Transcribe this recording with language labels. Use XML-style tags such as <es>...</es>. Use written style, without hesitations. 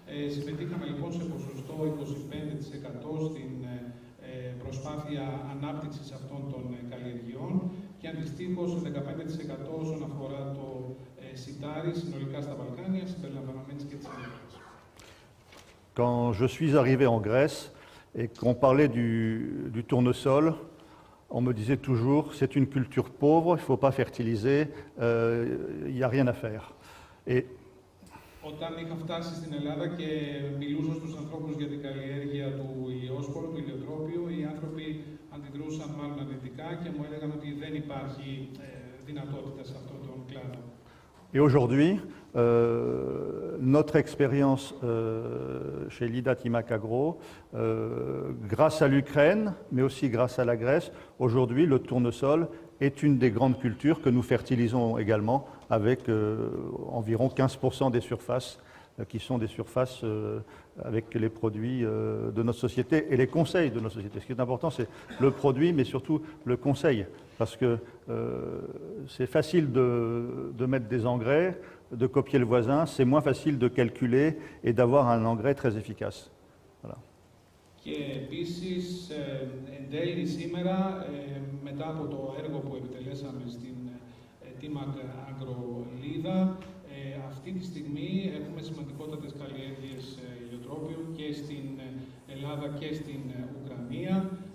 <el>Συμμετείχαμε λοιπόν σε ποσοστό 25% στην προσπάθεια ανάπτυξης αυτών των καλλιεργειών και αντιστοίχως 15% όσον αφορά το σιτάρι συνολικά στα Βαλκάνια, συμπεριλαμβανομένης και της Ελλάδας.</el> <fr>Quand je suis arrivé en Grèce et qu'on parlait du tournesol, on me disait toujours c'est une culture pauvre, il ne faut pas fertiliser, il n'y a rien à faire. Et</fr> <el>όταν είχα φτάσει στην Ελλάδα και μιλούσα στους ανθρώπους για την καλλιέργεια του ηλιόσπορου, του ηλιοτρόπιου, οι άνθρωποι αντιδρούσαν μάλλον αρνητικά και μου έλεγαν ότι δεν υπάρχει δυνατότητα σε αυτόν τον κλάδο.</el> <fr>Et aujourd'hui, notre expérience chez Lida Timac Agro, grâce à l'Ukraine, mais aussi grâce à la Grèce, aujourd'hui le tournesol est une des grandes cultures que nous fertilisons également avec environ 15% des surfaces qui sont des surfaces avec les produits de notre société et les conseils de notre société. Ce qui est important, c'est le produit, mais surtout le conseil, parce que c'est facile de mettre des engrais, de copier le voisin, c'est moins facile de calculer et d'avoir un engrais très efficace. Voilà.</fr> <el>Και επίσης, εν τέλει σήμερα, μετά από το έργο που επιτελέσαμε στην Timac Agro Lida, αυτή τη στιγμή έχουμε σημαντικότατες καλλιέργειες ηλιοτρόπιου και στην Ελλάδα και στην Ουκρανία.</el>